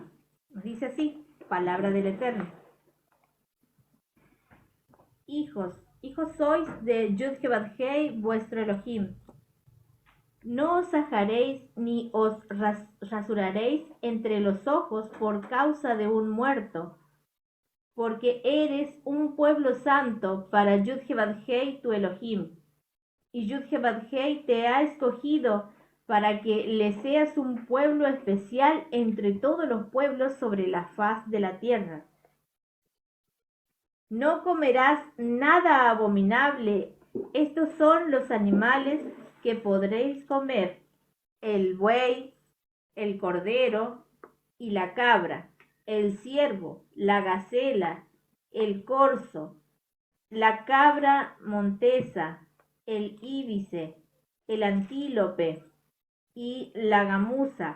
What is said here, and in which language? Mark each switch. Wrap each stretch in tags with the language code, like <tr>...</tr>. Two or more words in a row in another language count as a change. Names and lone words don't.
<es>Nos dice así: palabra del Eterno. Hijos sois de Yud-He Bat-Hei, vuestro Elohim. No os ajaréis ni os rasuraréis entre los ojos por causa de un muerto, porque eres un pueblo santo para Yud-Heh-Vav-Hei tu Elohim. Y Yud-Heh-Vav-Hei te ha escogido para que le seas un pueblo especial entre todos los pueblos sobre la faz de la tierra. No comerás nada abominable. Estos son los animales que podréis comer: el buey, el cordero y la cabra, el ciervo, la gacela, el corzo, la cabra montesa, el íbice, el antílope y la gamuza.</es>